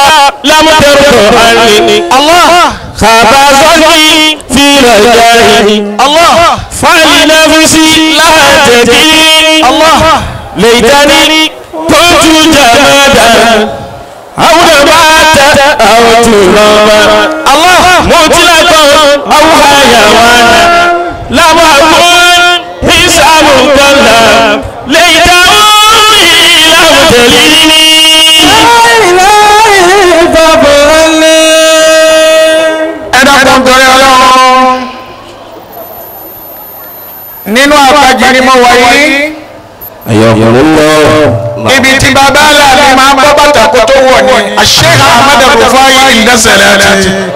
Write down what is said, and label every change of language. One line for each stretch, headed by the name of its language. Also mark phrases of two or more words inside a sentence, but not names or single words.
Arabic: لم ترضى عني خاب ظني في رجائي فلنفسي لا تدين ليتني كنت جمادا أو نباتا أو ترابا مطلقا أو حيوانا لم أكن حسابك الله ليتني لم تليني
Yoruba: nínú àpàjì ni mo wà yìí ibi tí bàbá aláàbí máa ń bọ́ bàtà kó tó wọ̀ ní Sheikh Ahmad Rufai Nda Solaty